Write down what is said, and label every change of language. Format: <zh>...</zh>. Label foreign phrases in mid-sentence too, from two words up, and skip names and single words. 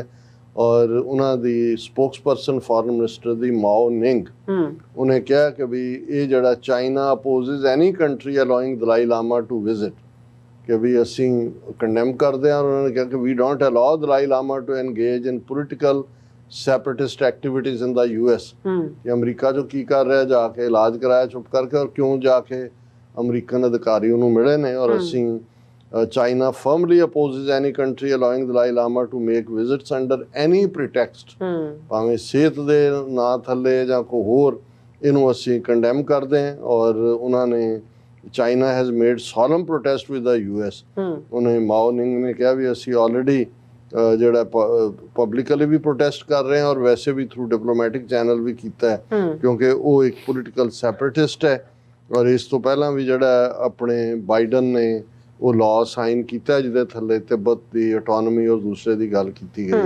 <pa>ਔਰ ਉਹਨਾਂ ਦੀ</pa> <en>spokesperson foreign minister</en> <pa>ਦੀ ਮਾਓ ਨਿੰਗ ਉਹਨੇ ਕਿਹਾ ਕਿ ਵੀ ਇਹ ਜਿਹੜਾ</pa> <en>China opposes any country allowing Dalai Lama to visit</en> <pa>ਕਿ ਵੀ ਅਸੀਂ ਕੰਡੈਮ ਕਰਦੇ ਹਾਂ। ਉਹਨਾਂ ਨੇ ਕਿਹਾ ਕਿ ਵੀ</pa> <en>don't allow Dalai Lama to engage in political separatist activities in the US.</en> <pa>ਕਿ ਅਮਰੀਕਾ 'ਚੋਂ ਕੀ ਕਰ ਰਿਹਾ, ਜਾ ਕੇ ਇਲਾਜ ਕਰਾਇਆ ਚੁੱਪ ਕਰਕੇ, ਔਰ ਕਿਉਂ ਜਾ ਕੇ ਅਮਰੀਕਨ ਅਧਿਕਾਰੀ ਉਹਨੂੰ ਮਿਲੇ ਨੇ। ਔਰ ਅਸੀਂ</pa> <en>China firmly opposes any country allowing Dalai Lama to make visits under any pretext.</en> <pa>ਭਾਵੇਂ ਸਿਹਤ ਦੇ ਨਾਂ ਥੱਲੇ ਜਾਂ ਕੋਈ ਹੋਰ, ਇਹਨੂੰ ਅਸੀਂ ਕੰਡੈਮ ਕਰਦੇ ਹਾਂ। ਔਰ ਉਹਨਾਂ ਨੇ</pa> <en>China has made solemn protest with the US.</en> <pa>ਉਹਨੇ ਮਾਓ ਨਿੰਗ ਨੇ ਕਿਹਾ ਵੀ ਅਸੀਂ ਆਲਰੇਡੀ ਜਿਹੜਾ ਪਬਲਿਕਲੀ ਵੀ ਪ੍ਰੋਟੈਸਟ ਕਰ ਰਹੇ ਹਾਂ ਔਰ ਵੈਸੇ ਵੀ</pa> <en>through diplomatic channel</en> <pa>ਵੀ ਕੀਤਾ ਹੈ ਕਿਉਂਕਿ ਉਹ ਇੱਕ</pa> <en>political separatist</en> <pa>ਹੈ। ਔਰ ਇਸ ਤੋਂ ਪਹਿਲਾਂ ਵੀ ਜਿਹੜਾ ਆਪਣੇ ਬਾਈਡਨ ਨੇ ਉਹ</pa> <en>law sign</en> <pa>ਕੀਤਾ ਜਿਹਦੇ ਥੱਲੇ ਤਿੱਬਤ ਦੀ ਆਟੋਨਮੀ ਔਰ ਦੂਸਰੇ ਦੀ ਗੱਲ ਕੀਤੀ ਗਈ ਹੈ।</pa>